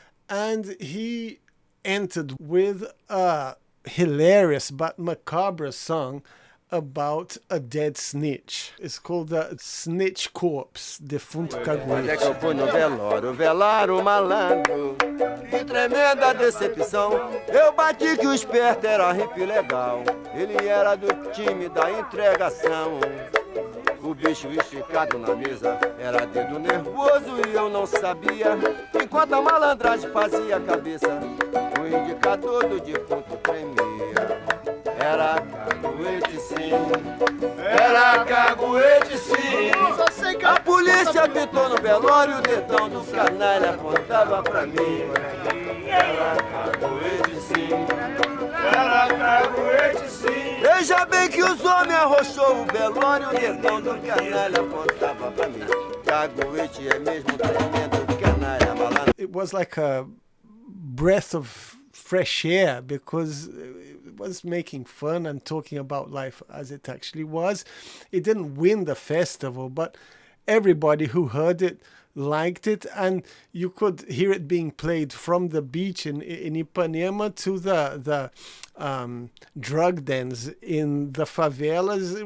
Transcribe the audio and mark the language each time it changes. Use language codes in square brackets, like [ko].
[en] And he entered with a hilarious but macabre song about a dead snitch. It's called the Snitch Corpse, Defunto Caguete. [pt] É que eu fui no velório, velar o malandro. Que tremenda decepção. Eu bati que o esperto era hippie legal. Ele era do time da entregação. O bicho esticado na mesa era dedo nervoso e eu não sabia. Enquanto a malandragem fazia a cabeça, o indicador do defunto tremia. Era caguete sim, era caguete sim. A polícia apitou no velório, o dedão do canalha apontava pra mim. Era caguete sim, era caguete sim. Veja bem que os homens arrochou o velório, o dedão do canalha apontava pra mim. Caguete é mesmo tremendo canalha malandro. [en] It was like a breath of fresh air, because it was making fun and talking about life as it actually was. It didn't win the festival, but everybody who heard it liked it, and you could hear it being played from the beach in Ipanema to the drug dens in the favelas.